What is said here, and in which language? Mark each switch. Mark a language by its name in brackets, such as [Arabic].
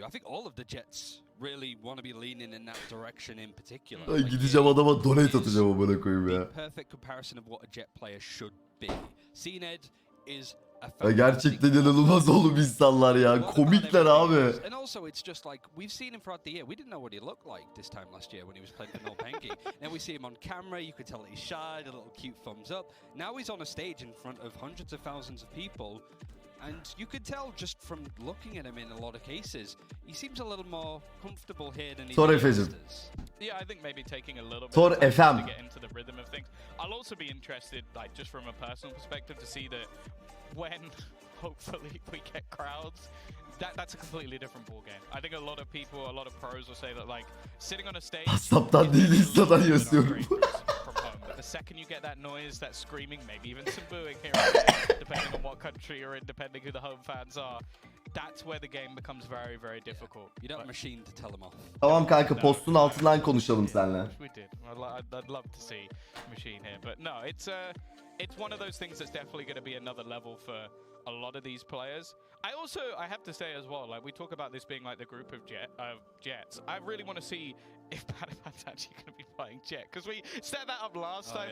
[English] I think all of the Jets really want to be leaning in that direction in particular. [Turkish] Ay, gideceğim adama donate atacağım amına koyayım ya. [English] Perfect comparison of what a Jet player should be. Cned is [Turkish] Ya gerçekten inanılmaz oğlum insanlar ya. Komikler abi. [English] And also it's just like we've seen him throughout the year. We didn't know what he looked like this time last year when he was playing for Norpengi. Then we see him on camera. You could tell that he's shy, a little cute thumbs up. Now he's on a stage in front of hundreds of thousands of people. And you could tell just from looking at him in a lot of cases, he seems a little more comfortable here than he Sorry, did Fezim. Yeah, I think maybe taking a little bit Tor of time FM. to get into the rhythm of things. I'll also be interested, like just from a personal perspective, to see that when hopefully we get crowds, that's a completely different ball game. I think a lot of people, a lot of pros will say that like sitting on a stage. [Turkish] WhatsApp'tan değil Insta'dan yazıyorum. [English] From home. But the second you get that noise, that screaming, maybe even some booing here and there, depending on what country you're in, depending who the home fans are, that's where the game becomes very, very difficult. You don't have a machine to tell them off. [Turkish] Tamam kanka, postun altından konuşalım seninle. [English] We did. I'd love to see Maçini here, but no, it's one of those things that's definitely going to be another level for a lot of these players. I have to say as well, like we talk about this being like the group of Jets. I really want to see if Panaman's actually going to be playing Jet, because we set that up last time.